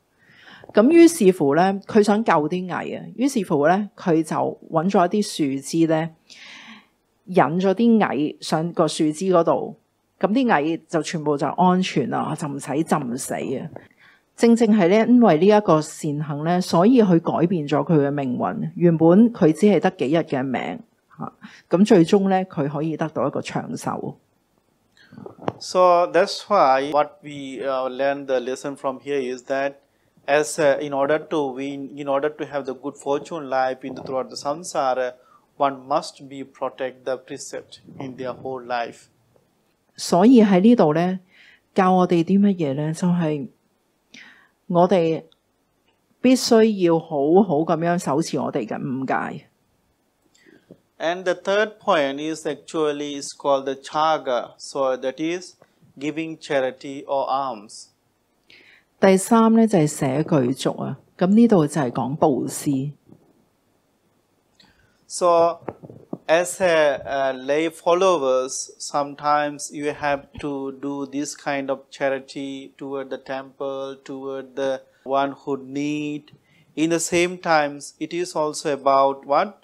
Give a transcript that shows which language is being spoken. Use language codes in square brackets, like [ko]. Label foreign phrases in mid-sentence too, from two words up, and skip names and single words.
[yue] 咁於是乎咧，佢想救啲蟻啊，於是乎咧佢就揾咗一啲樹枝咧，引咗啲蟻上個樹枝嗰度，咁啲蟻就全部就安全啦，就唔使浸死啊！正正係咧，因為呢一個善行咧，所以佢改變咗佢嘅命運。原本佢只係得幾日嘅命嚇，咁最終咧佢可以得到一個長壽。 [en] So that's why what we learn the lesson from here is that in order to win, in order to have the good fortune life throughout the samsara, one must be protect the precept in their whole life. [yue] 所以喺呢度咧，教我哋啲乜嘢咧？就係我哋必須要好好咁樣守持我哋嘅五戒。 [en] And the third point is actually is called the chaga, so that is giving charity or alms. [yue] 第三咧就係捨具足啊，咁呢度就係講布施。 [en] So, as a lay followers, sometimes you have to do this kind of charity toward the temple, toward the one who need. In the same times, it is also about what?